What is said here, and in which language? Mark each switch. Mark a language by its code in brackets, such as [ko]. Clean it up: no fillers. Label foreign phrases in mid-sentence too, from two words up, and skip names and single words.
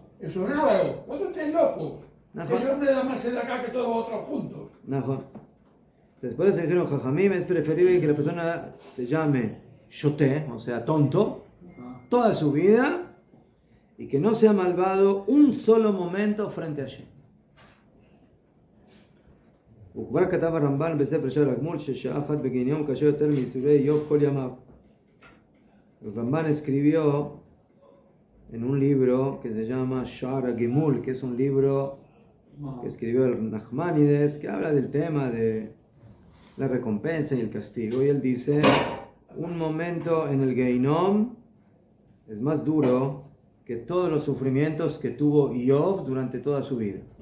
[es] Es un ávaro, vosotros estáis locos. Ese hombre da más sedacá que todos vosotros juntos. Después se dijeron, Jajamim, es preferible que la persona se llame shoté, o sea, tonto, toda su vida, y que no sea malvado un solo momento frente a Hashem. [he] וכבר כתב הרמב"ן בספר שער הגמול ששעה אחת בגין יום קשה יותר מייסורי איוב כל ימיו. [es] El Rambán escribió en un libro que se llama Sha'ar HaGemul, que es un libro que escribió el Nachmanides, que habla del tema de la recompensa y el castigo. Y él dice, un momento en el Geinom es más duro que todos los sufrimientos que tuvo Iov durante toda su vida.